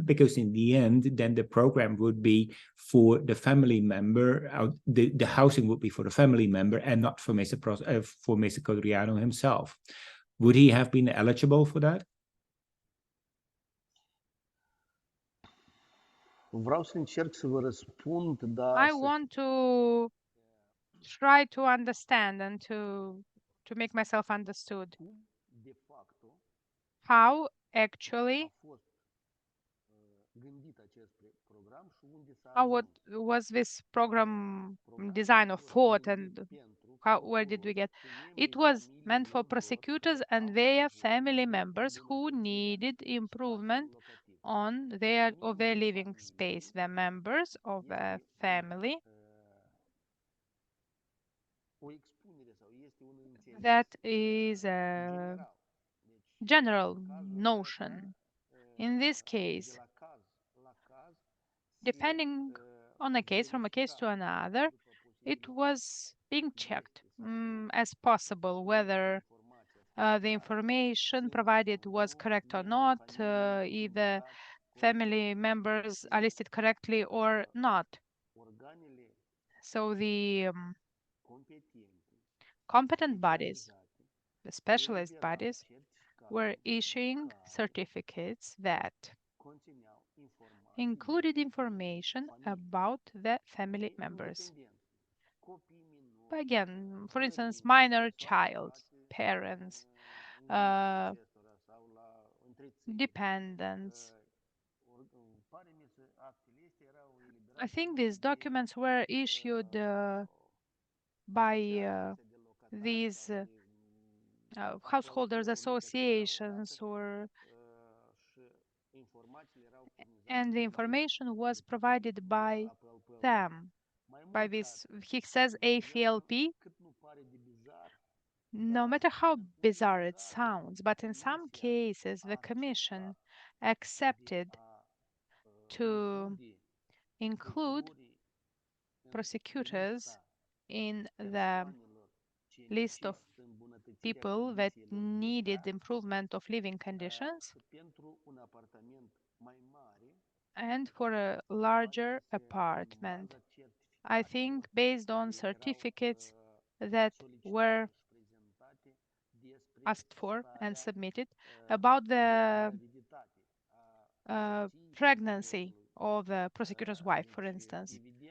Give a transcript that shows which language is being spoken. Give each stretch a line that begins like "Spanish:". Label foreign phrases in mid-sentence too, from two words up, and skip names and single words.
English: Because in the end, then the program would be for the family member. The housing would be for the family member and not for Mr. Codreanu himself. Would he have been eligible for that?
Romanian: Vreau să încerc să vă răspund, dar
English: I want to try to understand and to make myself understood
Romanian: de facto
English: how actually
Romanian: a fost gândit acest program și unde s-a
English: how what
Romanian: ajuns.
English: was this program design of thought and
Romanian: Pentru
English: where did we get?
Romanian: membrii
English: It was meant for
Romanian: familiilor lor
English: prosecutors and their family members who needed improvement on their living space. The members of the family
Romanian: o expunere sau este un înțeles
English: that is a
Romanian: general. Deci,
English: general
Romanian: în cazul
English: notion.
Romanian: acesta,
English: In this
Romanian: de
English: case,
Romanian: la caz la caz,
English: depending on a case, from a case to another, it was being checked as possible whether the information provided was correct or not, if the family members are listed correctly or not.
Romanian: organele
English: So the
Romanian: competente,
English: competent bodies,
Romanian: specializate,
English: the specialist
Romanian: eliberau
English: bodies,
Romanian: certificate
English: were issuing certificates that
Romanian: conțineau informații
English: included information about the family
Romanian: de
English: members.
Romanian: independență. Copii minori,
English: Again, for instance,
Romanian: părinți
English: minor
Romanian: sau
English: child,
Romanian: aflați
English: parents,
Romanian: în îngrijirea acestora sau la întreținere.
English: dependents.
Romanian: Pare mi să actele astea erau eliberate
English: I think
Romanian: numai
English: these
Romanian: de,
English: documents were issued by
Romanian: asociațiile de locatari
English: these
Romanian: sau de,
English: householders
Romanian: călători
English: associations,
Romanian: de
English: or
Romanian: și informațiile erau furnizate
English: and the
Romanian: de
English: information was provided by
Romanian: APLP.
English: them,
Romanian: Mai
English: by
Romanian: mult ca
English: this,
Romanian: atât,
English: he says AFLP.
Romanian: cât nu pare de bizar,
English: No matter how bizarre it sounds, but in some cases, the Commission accepted to include prosecutors in the list of people that needed improvement of living conditions
Romanian: pentru un apartament mai mare,
English: and for a larger apartment. I think based on certificates that were asked for and submitted about the pregnancy of the prosecutor's wife, for instance.